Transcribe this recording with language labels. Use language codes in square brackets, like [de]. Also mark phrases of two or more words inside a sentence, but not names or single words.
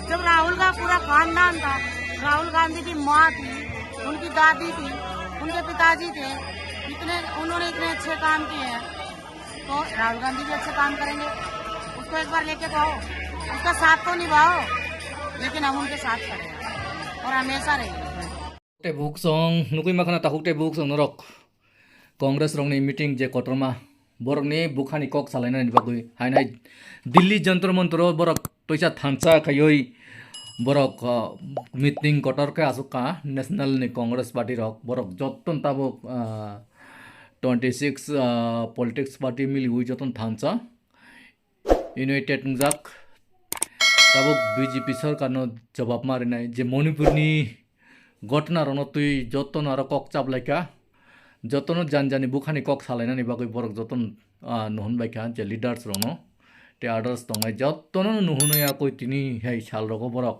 [hi] जब राहुल का पूरा खानदान था, राहुल गांधी की माँ थी, उनकी दादी थी, उनके पिताजी थे, उन्होंने इतने अच्छे काम किए हैं, तो राहुल गांधी भी अच्छे काम करेंगे। उसको एक बार लेके कहो, उसका साथ तो निभाओ, लेकिन हम उनके साथ खड़े हैं और हमेशा रहेंगे। [trp] बुकसंग नुकुई माखना ताहुकते बुकसंग नरक कांग्रेस रंगनी मीटिंग जे कटरमा बरकनि बुखानी कक सालायनानै बागै हायनाय दिल्ली जंतर मंतर बरक तैसा थानसा खायै बरक मीटिंग कटरके आसुका नेशनल नि कांग्रेस पार्टी रक बरक जतन ताबुक 26 [en] politics party [hi] मिली हुई [trp] जतन थानसा यूनाइटेड जाक ताबुक बीजेपी सरकार न जवाब मारिनाय जे मणिपुरनि घटना रन तुई जतन आरो कक चाबलायका जतन जानजानी बुखानी कक सालायनानै बागै बरक जतन नुहुनबायका जे लिडार्स रनो ते आदार्स दंनाय जतन नुहुनया कोई तिनी हाय साल रको बरक